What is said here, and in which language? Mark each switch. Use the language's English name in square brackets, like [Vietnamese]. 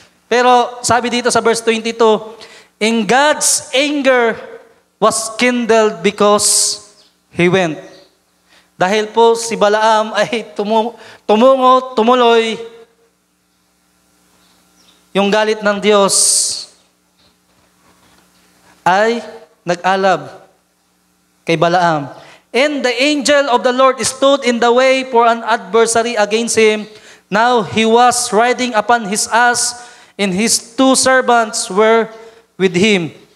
[Filipino] Pero sabi dito sa [English] verse 22, in God's anger was kindled because He went. [Filipino] Dahil po si Balaam ay tumuloy, yung galit ng Diyos ay nag-alab kay Balaam. [English] And the angel of the Lord stood in the way for an adversary against him. Now he was riding upon his ass, and his 2 servants were with him.